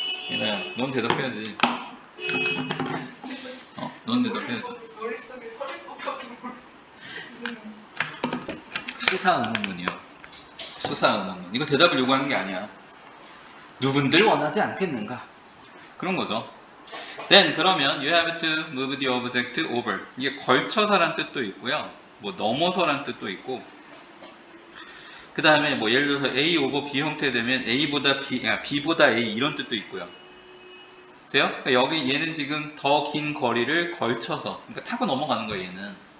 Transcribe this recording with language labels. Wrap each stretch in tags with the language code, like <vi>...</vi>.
<ko>얘나야, 넌 대답해야지. 넌 대답해야지. 머릿속에 서리법밖에 수사 의문문이요. 수사 의문문. 이거 대답을 요구하는 게 아니야. 누군들 원하지 않겠는가? 그런 거죠.</ko> <en>Then</en> <ko>그러면</ko> <en>you have to move the object over.</en> <ko>이게 걸쳐서란 뜻도 있고요. 뭐 넘어서란 뜻도 있고. 그 다음에 뭐 예를 들어서 A over B 형태 되면 A보다 B, B보다 A 이런 뜻도 있고요. 돼요? 그러니까 여기 얘는 지금 더 긴 거리를 걸쳐서, 그러니까 타고 넘어가는 거예요, 얘는.</ko>